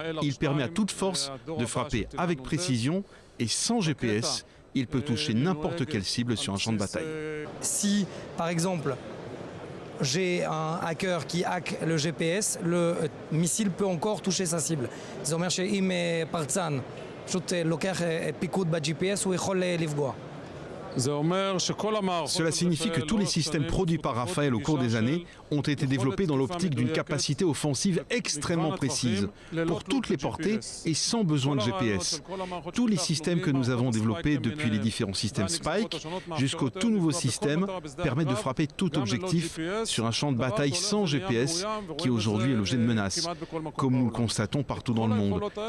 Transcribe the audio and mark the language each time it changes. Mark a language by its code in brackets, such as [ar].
[fr] Il permet à toute force de frapper avec précision et sans GPS. Il peut toucher n'importe quelle cible sur un champ de bataille. Si, par exemple, j'ai un hacker qui hack le GPS, le missile peut encore toucher sa cible. [he] זה אומר שאם פרצן פשוט לוקח פיקוד ב-GPS הוא יכול לפגוע. [fr] Cela signifie que tous les systèmes produits par Rafael au cours des années ont été développés dans l'optique d'une capacité offensive extrêmement précise, pour toutes les portées et sans besoin de GPS. Tous les systèmes que nous avons développés depuis les différents systèmes Spike jusqu'au tout nouveau système permettent de frapper tout objectif sur un champ de bataille sans GPS qui aujourd'hui est l'objet de menaces, comme nous le constatons partout dans le monde.